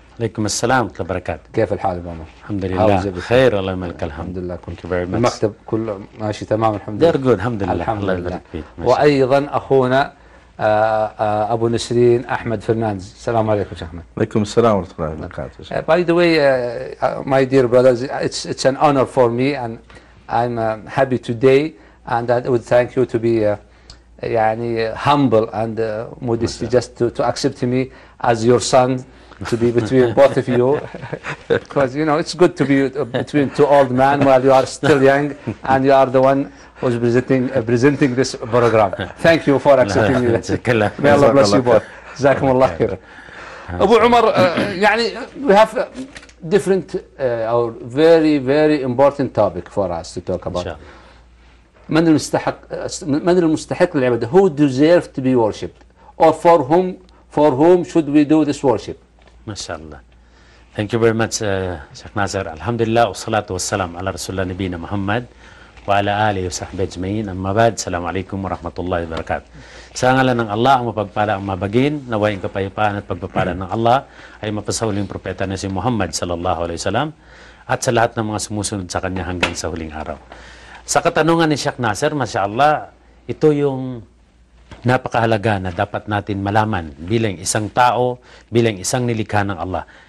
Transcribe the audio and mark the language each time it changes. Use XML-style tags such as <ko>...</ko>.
<ar>عليكم السلام ورحمة الله وبركاته. كيف الحال أبو عمر؟ الحمد لله خير، الله يملك الحمد. الحمد لله كنت بعيد المكتب كله ماشي تمام الحمد لله. درقون الحمد لله. الحمد لله. الله يبارك فيك. وأيضا أخونا أبو نسرين أحمد فرنانز. السلام عليكم شيخ أحمد. عليكم السلام ورحمة الله وبركاته.</ar> <en>By the way, my dear brothers, it's an honor for me and I'm happy today and I would thank you to be يعني humble and modest just to accept me as your son. To be between both of you, because you know it's good to be between two old men while you are still young, and you are the one who's presenting this program. Thank you for accepting me. May Allah bless you both.</en> <ar>Zakum Allah khair.</ar> <en>Abu Umar, يعني we have different or very very important topic for us to talk about.</en> <ar>من المستحق للعبادة?</ar> <en>Who deserves to be worshipped? Or for whom should we do this worship?</en> <ar>ما شاء الله.</ar> <en>Thank you very much شيخ ناصر.</en> <ar>الحمد لله والصلاة والسلام على رسول الله نبينا محمد وعلى آله وصحبه أجمعين. أما بعد، السلام عليكم ورحمة الله وبركاته.</ar> <tl>Sangalan ng Allah ang mapagpala ang mabagin, nawain kapayapaan at pagpapala ng Allah ay mapasauling propeta na si Muhammad sallallahu alaihi wasallam at sa lahat ng mga sumusunod sa kanya hanggang sa huling araw. Sa katanungan ni Sheikh Nasser, Masya Allah, ito yung napakahalaga na dapat natin malaman bilang isang tao, bilang isang nilikha ng Allah.</tl>